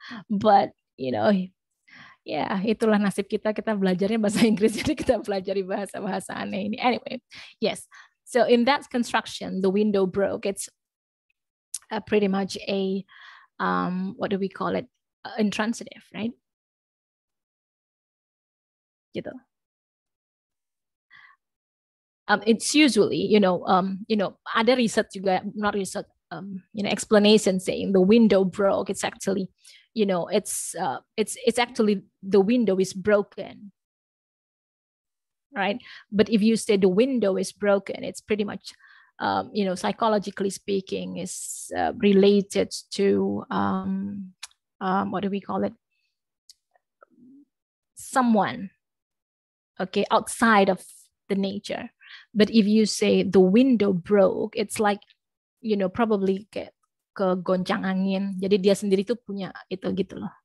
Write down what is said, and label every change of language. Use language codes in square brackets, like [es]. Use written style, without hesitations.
[id] But itulah nasib kita belajarnya bahasa Inggris, jadi kita pelajari bahasa-bahasa aneh ini. [en] Anyway, yes. So in that construction, the window broke. It's pretty much a what do we call it? Intransitive, right? [id] Gitu. [en] It's usually, [id] ada riset juga, [en] not riset, explanation saying the window broke. It's actually, it's actually the window is broken, right? But if you say the window is broken, it's pretty much, psychologically speaking, is related to what do we call it? Someone, okay, outside of the nature. But if you say the window broke, it's like, probably [id] kayak kegoncang angin. Jadi dia sendiri tuh punya itu gitu loh.